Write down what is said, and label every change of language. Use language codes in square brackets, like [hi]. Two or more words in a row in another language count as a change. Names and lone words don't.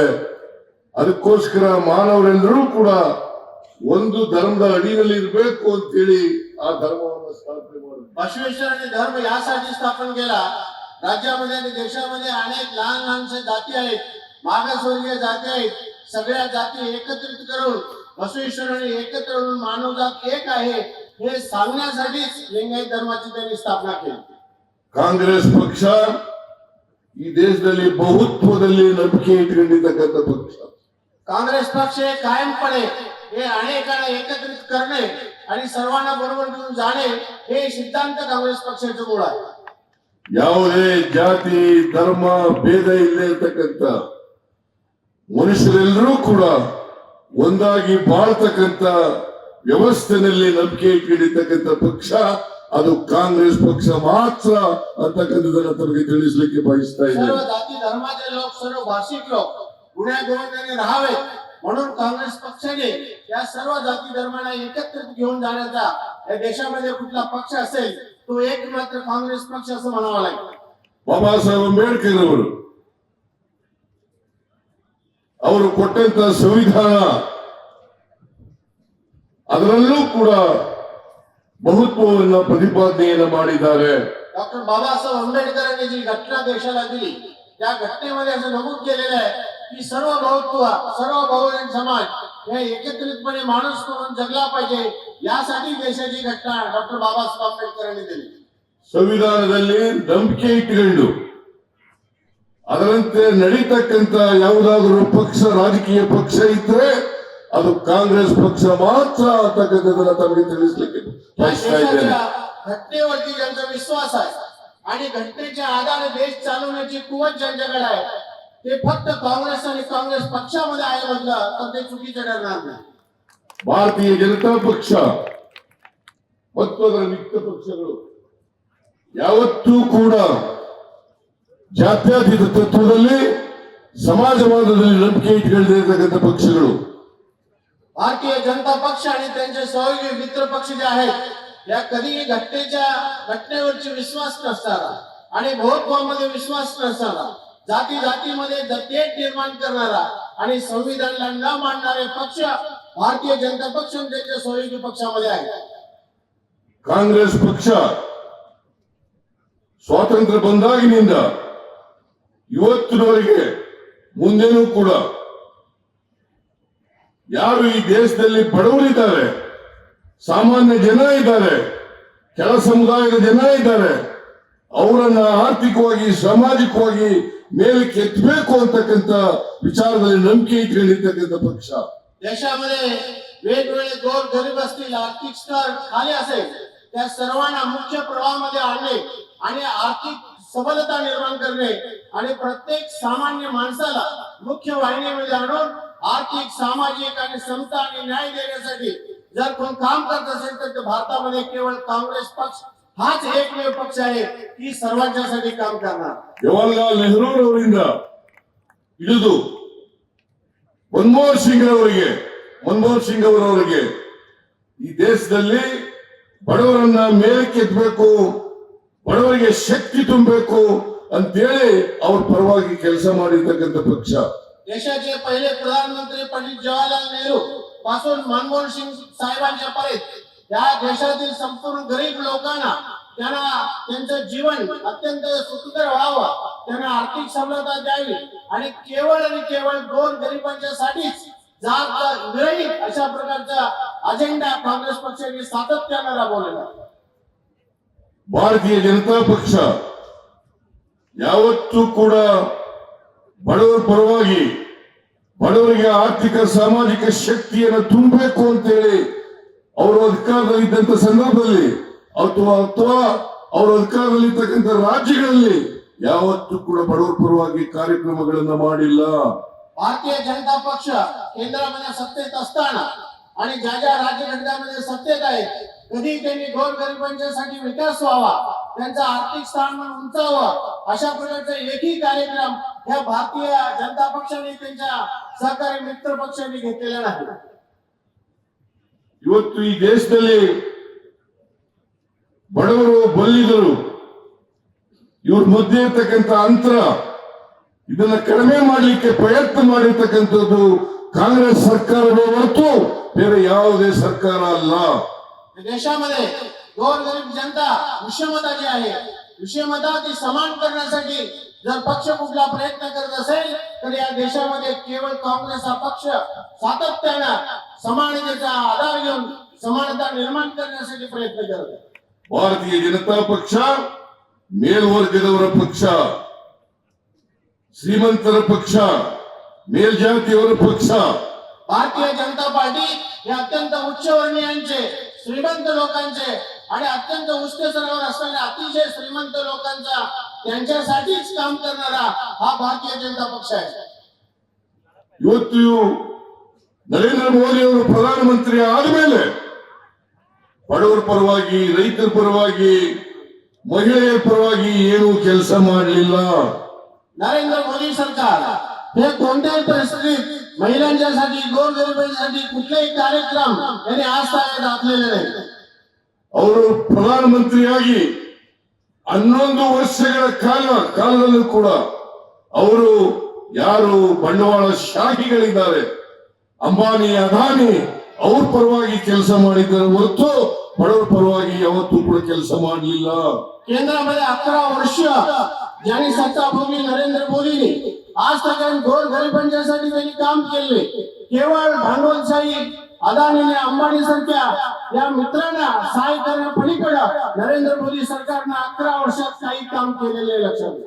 [kn] ಅದಕ್ಕೋಸ್ಕರ ಮಾನವರೆಲ್ಲರೂ ಕೂಡ ಒಂದು ಧರ್ಮದ ಅಡಿಯಲ್ಲಿ ಇರಬೇಕು ಅಂತೇಳಿ ಆ ಧರ್ಮವನ್ನು ಸ್ಥಾಪನೆ ಮಾಡಿದ್ರು. [mr] बसवेश्वरांनी धर्म यासाठी स्थापन केला. राज्यामध्ये आणि देशामध्ये अनेक लहान लहानशा जाती आहेत, मागासवर्गीय जाती आहेत. सगळ्या जाती एकत्रित करून बसवेश्वरांनी एकत्र होऊन मानवजात एक आहे हे सांगण्यासाठीच लिंगायत धर्माची त्यांनी स्थापना केली. [kn] ಕಾಂಗ್ರೆಸ್ ಪಕ್ಷ ಈ ದೇಶದಲ್ಲಿ ಬಹುತ್ವದಲ್ಲಿ ನಂಬಿಕೆ ಇಟ್ಕೊಂಡಿರ್ತಕ್ಕಂಥ ಪಕ್ಷ. [mr] काँग्रेस पक्ष हे कायमपणे हे अनेकांना एकत्रित करणे आणि सर्वांना बरोबर घेऊन जाणे हे सिद्धांत काँग्रेस पक्षाचे मूळ आहे. [kn] ಯಾವುದೇ ಜಾತಿ ಧರ್ಮ ಭೇದ ಇಲ್ಲದೆ ಇರ್ತಕ್ಕಂಥ ಮನುಷ್ಯರೆಲ್ಲರೂ ಕೂಡ ಒಂದಾಗಿ ಬಾಳ್ತಕ್ಕಂಥ ವ್ಯವಸ್ಥೆನಲ್ಲಿ ನಂಬಿಕೆ ಇಟ್ಕೊಂಡಿರ್ತಕ್ಕಂಥ ಪಕ್ಷ ಅದು ಕಾಂಗ್ರೆಸ್ ಪಕ್ಷ ಮಾತ್ರ ಅಂತಕ್ಕಂಥದನ್ನ ತಮಗೆ ತಿಳಿಸ್ಲಿಕ್ಕೆ ಬಯಸ್ತಾ [mr] सर्व [kn] ಇದ್ದೇನೆ. [mr] जाती धर्माचे लोक, सर्व भाषिक लोक गुण्या गोविंदाने राहावे म्हणून काँग्रेस पक्षाने या सर्व जाती धर्मांना एकत्रित घेऊन जाण्याचा या देशामध्ये कुठला पक्ष असेल तो एक मात्र काँग्रेस पक्ष असं म्हणावं लागेल. [kn] ಬಾಬಾ ಸಾಹೇಬ್ ಅಂಬೇಡ್ಕರ್ ಅವರು ಕೊಟ್ಟಂತ ಸಂವಿಧಾನ ಅದರಲ್ಲೂ ಕೂಡ ಬಹುತ್ವವನ್ನ ಪ್ರತಿಪಾದನೆಯನ್ನ ಮಾಡಿದ್ದಾರೆ. [mr] डॉक्टर बाबासाहेब आंबेडकरांनी जी घटना देशाला दिली त्या घटनेमध्ये असं नमूद केलेलं आहे की सर्व बहुत्व, सर्व बहुजन समाज हे एकत्रितपणे माणूस म्हणून जगला पाहिजे यासाठी देशाची घटना डॉक्टर बाबासाहेब आंबेडकरांनी दिली. [kn] ಸಂವಿಧಾನದಲ್ಲಿ ನಂಬಿಕೆ ಇಟ್ಟುಕೊಂಡು ಅದರಂತೆ ನಡೀತಕ್ಕಂತ ಯಾವುದಾದ್ರೂ ಪಕ್ಷ, ರಾಜಕೀಯ ಪಕ್ಷ ಇದ್ರೆ ಅದು ಕಾಂಗ್ರೆಸ್ ಪಕ್ಷ ಮಾತ್ರ ಅಂತಕ್ಕಂಥದ್ದನ್ನ ತಮಗೆ ತಿಳಿಸ್ಲಿಕ್ಕೆ ಬಯಸ್ತಾ ಇದ್ದೇನೆ. [mr] घटनेवरती ज्यांचा विश्वास आहे आणि घटनेच्या आधारे देश चालवण्याची कुवत ज्यांच्याकडे आहे ते फक्त काँग्रेस आणि काँग्रेस पक्षामध्ये आहे म्हटलं तर ते चुकीचं ठरणार नाही. [kn] ಭಾರತೀಯ ಜನತಾ ಪಕ್ಷ ಮತ್ತು ಅದರ ಮಿತ್ರ ಪಕ್ಷಗಳು ಯಾವತ್ತೂ ಕೂಡ ಜಾತ್ಯತೀತ ತತ್ವದಲ್ಲಿ, ಸಮಾಜವಾದದಲ್ಲಿ ನಂಬಿಕೆ ಇಟ್ಕೊಂಡಿರ್ತಕ್ಕಂಥ ಪಕ್ಷಗಳು. [mr] भारतीय जनता पक्ष आणि त्यांचे सहयोगी मित्र पक्ष जे आहेत या कधीही घटनेवरची विश्वास नसणारा आणि बहुत्वामध्ये विश्वास नसणारा, जाती जातीमध्ये तेढ निर्माण करणारा आणि संविधानाला न मानणारे पक्ष भारतीय जनता पक्ष आणि त्यांच्या सहयोगी पक्षामध्ये आहे. [kn] ಕಾಂಗ್ರೆಸ್ ಪಕ್ಷ ಸ್ವಾತಂತ್ರ್ಯ ಬಂದಾಗಿನಿಂದ ಇವತ್ತಿನವರೆಗೆ ಮುಂದೆನೂ ಕೂಡ ಯಾರು ಈ ದೇಶದಲ್ಲಿ ಬಡವರಿದ್ದಾರೆ, ಸಾಮಾನ್ಯ ಜನ ಇದ್ದಾರೆ, ಕೆಳ ಸಮುದಾಯದ ಜನ ಇದ್ದಾರೆ, ಅವರನ್ನ ಆರ್ಥಿಕವಾಗಿ ಸಾಮಾಜಿಕವಾಗಿ ಮೇಲಕ್ಕೆ ಎತ್ತಬೇಕು ಅಂತಕ್ಕಂಥ विचारದಲ್ಲಿ ನಂಬಿಕೆ ಇಟ್ಕೊಂಡಿರ್ತಕ್ಕಂಥ पक्ष [mr] देशामध्ये वेगवेगळे गोर गरीब असतील, आर्थिक स्तर खाली असेल, त्या सर्वांना मुख्य प्रवाहामध्ये आणणे आणि आर्थिक सबलता निर्माण करणे आणि प्रत्येक सामान्य माणसाला मुख्य वाहिनीमध्ये आणून आर्थिक, सामाजिक आणि समता आणि न्याय देण्यासाठी जर कोण काम करत असेल तर ते भारतामध्ये केवळ काँग्रेस पक्ष हाच एकमेव पक्ष आहे की सर्वांच्यासाठी काम करणार. [kn] जवाहरलाल नेहरू ಅವರಿಂದ ಹಿಡಿದು ಮನಮೋಹನ್ ಸಿಂಗ್ ಅವರವರಿಗೆ ಈ ದೇಶದಲ್ಲಿ ಬಡವರನ್ನ ಮೇಲಕ್ಕೆ ಎತ್ತಬೇಕು, ಬಡವರಿಗೆ ಶಕ್ತಿ ತುಂಬಬೇಕು ಅಂತೇಳಿ ಅವ್ರ ಪರವಾಗಿ ಕೆಲಸ ಮಾಡಿರ್ತಕ್ಕಂಥ ಪಕ್ಷ. [mr] देशाचे पहिले प्रधानमंत्री पंडित जवाहरलाल नेहरू पासून मनमोहन सिंग साहेबांच्या पर्यंत या देशातील संपूर्ण गरीब लोकांना त्यांना त्यांचं जीवन अत्यंत सुखकर व्हावं, त्यांना आर्थिक सबलता द्यावी आणि केवळ गोर गरिबांच्यासाठीच जात विरहित अशा प्रकारचा अजेंडा काँग्रेस पक्षाने सातत्याने राबवलेला. [kn] ಭಾರತೀಯ ಜನತಾ ಪಕ್ಷ ಯಾವತ್ತೂ ಕೂಡ ಬಡವರ ಪರವಾಗಿ ಬಡವರಿಗೆ ಆರ್ಥಿಕ ಸಾಮಾಜಿಕ ಶಕ್ತಿಯನ್ನು ತುಂಬಬೇಕು ಅಂತೇಳಿ ಅವರು ಅಧಿಕಾರದಲ್ಲಿದ್ದಂತ ಸಂದರ್ಭದಲ್ಲಿ ಅಥವಾ ಅವರು ಅಧಿಕಾರದಲ್ಲಿರ್ತಕ್ಕಂಥ ರಾಜ್ಯಗಳಲ್ಲಿ ಯಾವತ್ತೂ ಕೂಡ ಬಡವರ ಪರವಾಗಿ ಕಾರ್ಯಕ್ರಮಗಳನ್ನ ಮಾಡಿಲ್ಲ. [mr] भारतीय जनता पक्ष केंद्रामध्ये सत्तेत असताना आणि ज्या ज्या राज्यघटकामध्ये सत्तेत आहे कधी त्यांनी गोर गरिबांच्यासाठी विकास व्हावा, त्यांचा आर्थिक स्थानमान उंचावा अशा प्रकारचा एकही कार्यक्रम या भारतीय जनता पक्षाने त्यांच्या सहकारी मित्र पक्षांनी घेतलेला नाही. [kn] ಇವತ್ತು ಈ ದೇಶದಲ್ಲಿ ಬಡವರು ಬಲ್ಲಿದರು ಇವ್ರ ಮಧ್ಯೆ ಇರ್ತಕ್ಕಂಥ ಅಂತರ ಇದನ್ನ ಕಡಿಮೆ ಮಾಡಲಿಕ್ಕೆ ಪ್ರಯತ್ನ ಮಾಡಿರ್ತಕ್ಕಂಥದ್ದು ಕಾಂಗ್ರೆಸ್ ಸರ್ಕಾರವೇ ಹೊರತು ಬೇರೆ ಯಾವುದೇ ಸರ್ಕಾರ ಅಲ್ಲ. [mr] देशामध्ये गोर गरीब जनता विषमता जी आहे, विषमता ती समान करण्यासाठी जर पक्ष कुठला प्रयत्न करत असेल तर या देशामध्ये केवळ काँग्रेस हा पक्ष सातत्यानं समानतेचा आधार घेऊन समानता निर्माण करण्यासाठी प्रयत्न करत आहे. [kn] ಭಾರತೀಯ ಜನತಾ ಪಕ್ಷ ಮೇಲ್ವರ್ಗದವರ ಪಕ್ಷ, ಶ್ರೀಮಂತರ ಪಕ್ಷ, ಮೇಲ್ಜಾತಿಯವರ ಪಕ್ಷ. [mr] भारतीय जनता पार्टी हे अत्यंत उच्चवर्णीयांचे, श्रीमंत लोकांचे आणि अत्यंत उच्च स्तरावर असणाऱ्या अतिशय श्रीमंत लोकांचा त्यांच्यासाठीच काम करणारा हा भारतीय जनता पक्ष आहे. [kn] ಇವತ್ತು ನರೇಂದ್ರ ಮೋದಿ ಅವರು ಪ್ರಧಾನಮಂತ್ರಿ ಆದಮೇಲೆ ಬಡವರ ಪರವಾಗಿ, ರೈತರ ಪರವಾಗಿ, ಮಹಿಳೆಯರ ಪರವಾಗಿ ಏನು ಕೆಲಸ ಮಾಡಲಿಲ್ಲ. [mr] नरेंद्र मोदी सरकार हे कोणत्याही परिस्थितीत महिलांच्यासाठी, गोरगरिबांसाठी कुठलेही कार्यक्रम यांनी आजतागायत आखलेले नाही. [kn] ಅವರು ಪ್ರಧಾನಮಂತ್ರಿಯಾಗಿ 11 ವರ್ಷಗಳ ಕಾಲದಲ್ಲೂ ಕೂಡ ಅವರು ಯಾರು ಬಂಡವಾಳ ಶಾಹಿಗಳಿದ್ದಾರೆ, ಅಂಬಾನಿ, ಅದಾನಿ, ಅವ್ರ ಪರವಾಗಿ ಕೆಲಸ ಮಾಡಿದ್ದಾರೆ ಹೊರತು ಬಡವರ ಪರವಾಗಿ ಯಾವತ್ತೂ ಕೂಡ ಕೆಲಸ ಮಾಡಲಿಲ್ಲ. [mr] केंद्रामध्ये 11 वर्ष ज्यांनी सत्ता भोगली नरेंद्र मोदींनी, आज तक गोर गरिबांच्यासाठी त्यांनी काम केले. केवळ भांडवलशाही अदानीने, अंबानी सारख्या या मित्रांना सहाय्य करण्यापलीकडे नरेंद्र मोदी सरकारने 11 वर्षात काही काम केलेले लक्षात घ्या.